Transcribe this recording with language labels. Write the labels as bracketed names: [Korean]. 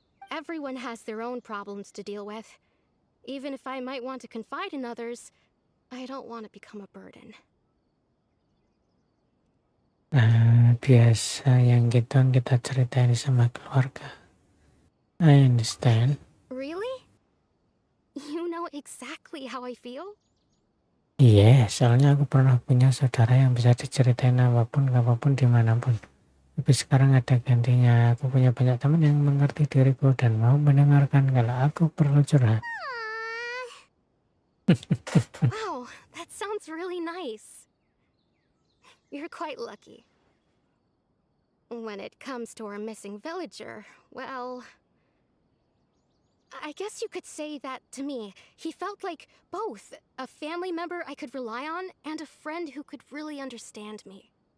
[English] Everyone has their own problems to deal with. Even if I might want to confide in others, I don't want to become a burden. [Indonesian] Biasa yang gitu kita ceritain sama keluarga. [English] I understand. Really? You know exactly how I feel? [Indonesian] Iya, soalnya aku pernah punya saudara yang bisa diceritain apapun, kapanpun, dimanapun. Tapi sekarang ada gantinya. Aku punya banyak teman yang mengerti diriku dan mau mendengarkan kalau aku perlu curhat. Aww. [English] Wow, that sounds really nice. You're quite lucky. When it comes to our missing villager, well, I guess you could say that to me. He felt like both a family member I could rely on and a friend who could really understand me.